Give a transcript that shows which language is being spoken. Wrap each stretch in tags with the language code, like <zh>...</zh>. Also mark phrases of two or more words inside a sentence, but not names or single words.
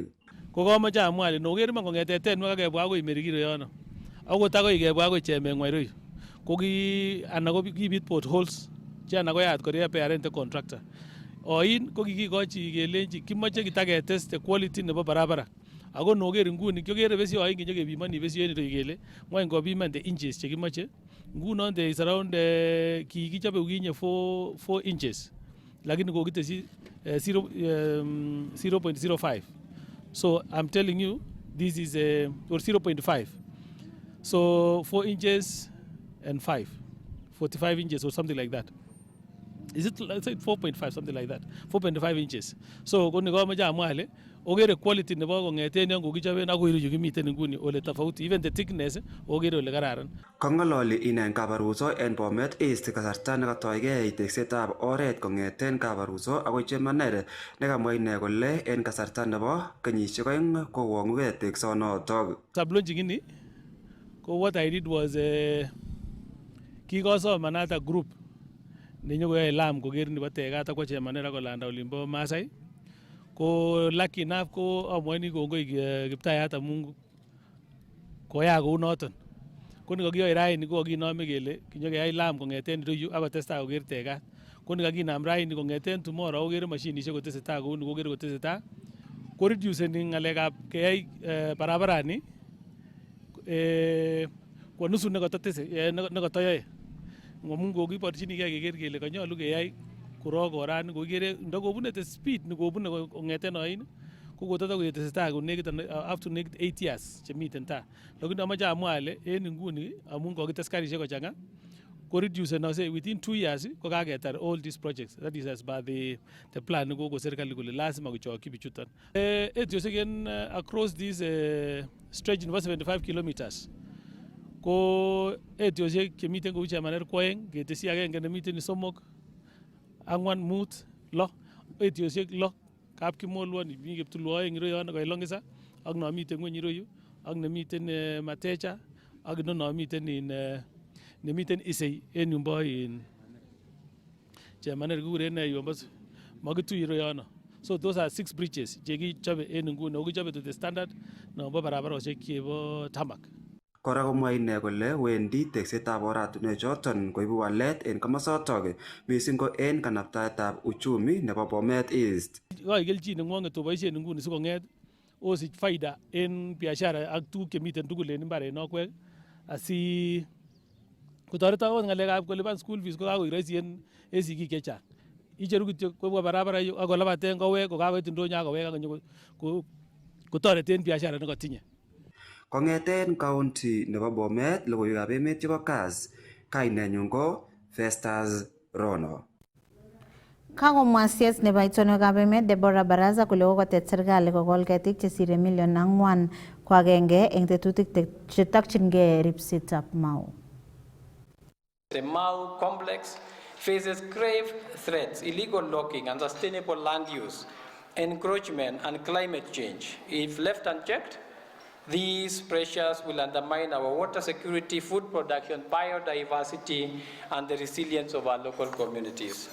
<kln>Ko kamoche amwa ale noker iman kong'ete Tenwek akebwa akoi Merikiro yono akot akoi kebwa akoi Chemengwa ireu ko kibit potholes che ana koyat kora repairente contractor. Oin ko kikikochi kelenji kimoche kitaketeste quality nebo barabara. Ako noker nguni kyokere besio oin kinyokebimoni besio en ireu kele ngwany kobiman</kln> <en>the inches</en> <kln>chekimoche. Ngunon</kln> <en>there is around</en> <kln>kikichobe ukinye 4 inches lakini kokitesi 0.05.</kln> <en>So I'm telling you this is or 0.5. So 4 inches and 5, 45 inches or something like that. Is it, let's say 4.5, something like that, 4.5 inches.</en> <kln>So koni kama amwale ogere quality nebo kongeten yon kokichoben akoi ireyu kimiten nguni ole tofauti,</kln> <en>even the thickness</en> <kln>ogere ole kararan. Kong'ololi ine Kabaruso en Bomet East kasarta nekatoigei teksetab oret kong'eten Kabaruso akoi Chemaner, nekamwa ine kole en kasarta nebo kenyisiek 2 kowong'ugei teksonotok. Launching ini ko</kln> <en>what I did was</en> <kln>kikosomanata group nenyokoyoe lam koker nebo tekat akwo Chemaner akolanda olimbo Masai. Ko</kln> <en>lucky enough</en> <kln>ko amwoni kongoi Kiptayat amun koyaa kou noton. Ko nikakiyoe raini ko kakinome kele kinyokeyai lam kong'eten ireyu akotestai koker tekat. Ko nikakinam raini kong'eten tomorrow okere mashinisiek kotesetai kouni kokere kotesetai. Ko reduceni ng'alekab keyai barabarani kwa nusu nekatoyoe. Ngamun kokiborchinigei keker kele kanyolu keyai korok orani kokere ndakobune</kln> <en>the speed</en> <kln>nekobune kong'eten oin ko kototokotesetai konekit</kln> <en>up to</en> <kln>nekit 8 years chemiten taa. Lakini amache amwa ale en inguni amun kokites karisiek kochang'a ko reducenose within 2 years ko kaketar</kln> <en>all these projects. That is as per the plan</en> <kln>nekoko serikali kole lazima kochokyi bichuton. Etiosiek en</kln> <en>across this stretch</en> <kln>nebo 75 kilometers ko etiosiek chemiten kou Chemaner ko 2 ketesyi agenge nemiten somok 4 5 6 etiosiek 6 Kapkimolwon mi Kiptulwo oeng ireyono Koilongisa ak nomiten ngweny ireyu ak nemiten Matecha ak nomiten nemiten Isei en yumbo Chemaner kikuren yumbo Makitu ireyono.</kln> <en>So those are 6 bridges</en> <kln>chekichobe en inguni ako kichobe</kln> <en>to the standard</en> <kln>nombo barabarosiek chebo</kln> <en>tarmac.</en> <kln>Kora komwa ine kole wendi teksetab oratinwek choton koibu walet en komosotok missing ko en kanaptaetab uchumi nebo Bomet East. Koi kelchin neng'wong'et oboisien inguni sikong'et osich faida en biashara ak tuguk chemiten tugul en mbarenokwek asi kotoret akot ng'alekab kolipan</kln> <en>school fees</en> <kln>ko kakoik rahisi en sigik chechang. Icheru kityo kobwa barabara yu akolabaten kowek kokakoit ndonyo akowek akonyo kotoreten biashara nekotinye. Kong'eten county nebo Bomet, logoiwekab emet chebo Kass, kainenyun ko Festus Rono. Kakomwa CS nebo itonwekab emet Deborah Baraza kole kokotet serikali kokol ketik chesire 4 million ko agenge eng tetutik chetokchingei ripsetab Mau.</kln> <en>The Mau complex faces grave threats: illegal logging, unsustainable land use, encroachment and climate change. If left unchecked, these pressures will undermine our water security, food production, biodiversity, and the resilience of our local communities.</en>